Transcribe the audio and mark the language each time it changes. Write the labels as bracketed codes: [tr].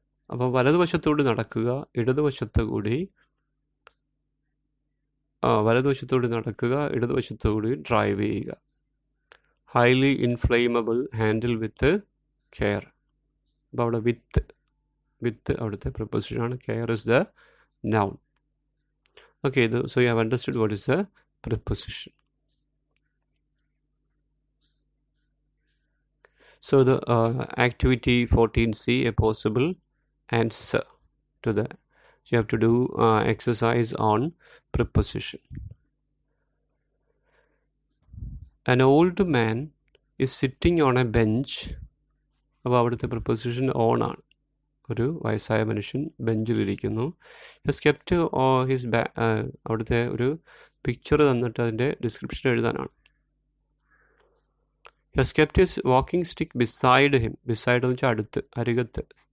[ml] അപ്പോൾ വലതുവശത്തോട് നടക്കുക, ഇടതുവശത്തുകൂടി വലതുവശത്തോട് നടക്കുക, ഇടതുവശത്തുകൂടി ഡ്രൈവ് ചെയ്യുക. [en] Highly inflammable, handle with care. [ml] അപ്പോൾ അവിടെ വിത്ത് അവിടുത്തെ പ്രിപ്പോസിഷനാണ്. [en] Care is the noun. Okay, so you have understood what is a preposition. So the activity 14C, a possible answer to that. You have to do exercise on preposition. An old man is sitting on a bench. [ml] അപ്പോൾ അവിടുത്തെ preposition on ആണ്. ഒരു വയസ്സായ മനുഷ്യൻ ബെഞ്ചിലിരിക്കുന്നു. His kept his അവിടുത്തെ ഒരു picture തന്നിട്ട് അതിൻ്റെ ഡിസ്ക്രിപ്ഷൻ എഴുതാനാണ്. [en] His kept his walking stick beside him. [ml] Beside എന്ന് വെച്ചാൽ അടുത്ത്, അരികത്ത്.